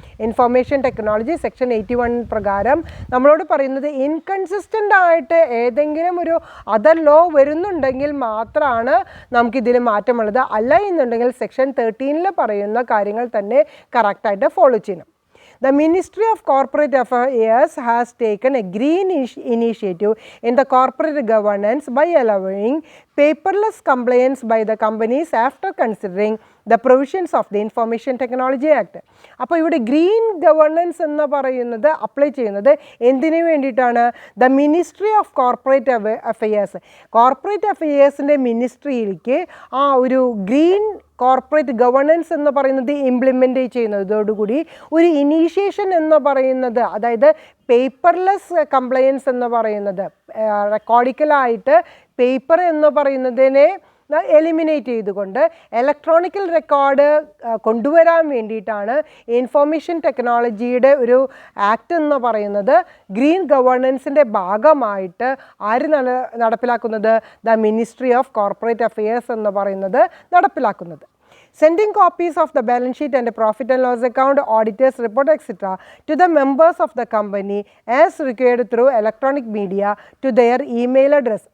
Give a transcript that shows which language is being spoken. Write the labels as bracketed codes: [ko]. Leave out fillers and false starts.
[ml] Information technology section 81 പ്രകാരം നമ്മളോട് പറയുന്നത് ഇൻകൺസിസ്റ്റൻ്റ് ആയിട്ട് ഏതെങ്കിലും ഒരു അതർ ലോ വരുന്നുണ്ടെങ്കിൽ മാത്രമാണ് നമുക്കിതിൽ മാറ്റമുള്ളത്. അല്ല എന്നുണ്ടെങ്കിൽ സെക്ഷൻ 13 പറയുന്ന കാര്യങ്ങൾ തന്നെ കറക്റ്റായിട്ട് ഫോളോ ചെയ്യണം. [en] The Ministry of Corporate Affairs has taken a green initiative in the corporate governance by allowing paperless compliance by the companies after considering the provisions of the Information Technology Act. [ml] അപ്പോൾ ഇവിടെ green governance എന്ന് പറയുന്നത് apply ചെയ്യുന്നത് എന്തിനു വേണ്ടിയിട്ടാണ്? The ministry of corporate affairs, corporate അഫയേഴ്സിൻ്റെ മിനിസ്ട്രിയിലേക്ക് ആ ഒരു green corporate governance എന്ന് പറയുന്നത് ഇംപ്ലിമെൻ്റ് ചെയ്യുന്നതോടുകൂടി ഒരു ഇനീഷ്യേഷൻ എന്ന് പറയുന്നത്, അതായത് പേപ്പർലെസ് കംപ്ലയൻസ് എന്ന് പറയുന്നത്, റെക്കോർഡിക്കലായിട്ട് പേപ്പർ എന്ന് പറയുന്നതിനെ എലിമിനേറ്റ് ചെയ്തുകൊണ്ട് ഇലക്ട്രോണിക്കൽ റെക്കോർഡ് കൊണ്ടുവരാൻ വേണ്ടിയിട്ടാണ് ഇൻഫോർമേഷൻ ടെക്നോളജിയുടെ ഒരു ആക്ട് എന്ന് പറയുന്നത് ഗ്രീൻ ഗവേണൻസിൻ്റെ ഭാഗമായിട്ട് ആര് നടപ്പിലാക്കുന്നത്? The ministry of corporate affairs എന്ന് പറയുന്നത് നടപ്പിലാക്കുന്നത്. [en] Sending copies of the balance sheet and profit and loss account, auditor's report, etc. to the members of the company as required through electronic media to their email address.